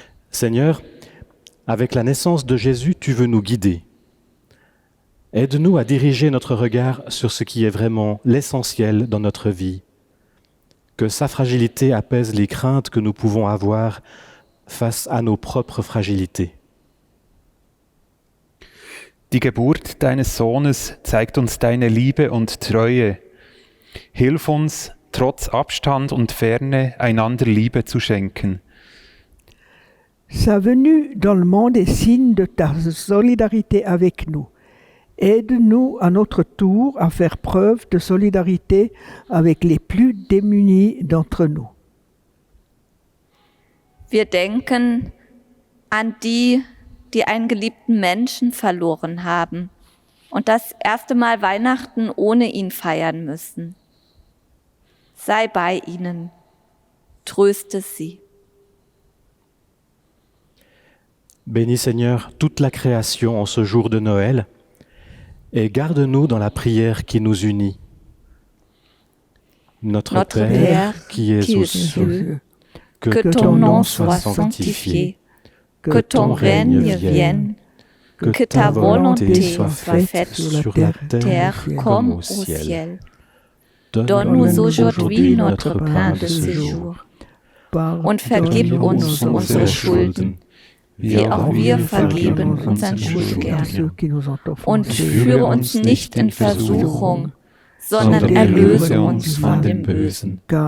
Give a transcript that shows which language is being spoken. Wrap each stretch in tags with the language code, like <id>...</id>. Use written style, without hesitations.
<fr>Seigneur, avec la naissance de Jésus, tu veux nous guider. Aide-nous à diriger notre regard sur ce qui est vraiment l'essentiel dans notre vie. Que sa fragilité apaise les craintes que nous pouvons avoir face à nos propres fragilités.</fr> <de>Die Geburt deines Sohnes zeigt uns deine Liebe und Treue. Hilf uns, trotz Abstand und Ferne, einander Liebe zu schenken.</de> <fr>Sa venue dans le monde est signe de ta solidarité avec nous. Aide-nous à notre tour à faire preuve de solidarité avec les plus démunis d'entre nous.</fr> <de>Wir denken an die, die einen geliebten Menschen verloren haben und das erste Mal Weihnachten ohne ihn feiern müssen. Sei bei ihnen, tröste sie.</de> <fr>Bénis Seigneur toute la création en ce jour de Noël et garde-nous dans la prière qui nous unit. Notre Père qui es aux cieux, que ton nom soit sanctifié, que ton règne vienne, que ta volonté soit faite sur la terre comme au ciel. Donne-nous aujourd'hui notre pain de ce jour</fr> <de>und vergib uns unsere Schulden, wie auch wir vergeben unseren Schuldigern. Und führe uns nicht in Versuchung, sondern erlöse uns von dem Bösen.</de>